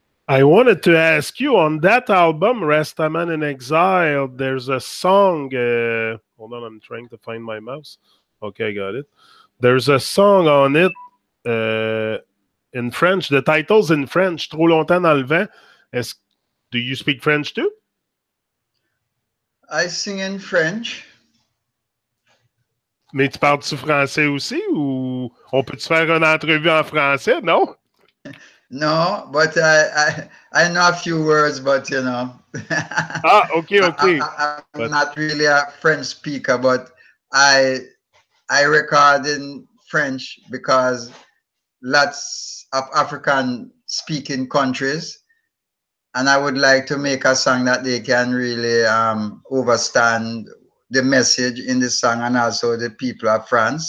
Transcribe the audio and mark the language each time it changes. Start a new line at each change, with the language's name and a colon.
English: I wanted to ask you on that album, Rastaman in Exile, there's a song. Hold on, I'm trying to find my mouse. Okay, I got it. There's a song on it in French. The title's in French.
French: Trop longtemps dans le vent.
English: Do you speak French too? I sing in French.
French: Mais tu parles-tu français aussi ou on peut-tu faire une entrevue en français, non?
English: No, but I know a few words, but you know. Ah, okay. I'm not really a French speaker, but I record in French because lots of African speaking countries, and I would like to make a song that they can really understand the message in the song, and also the people of France.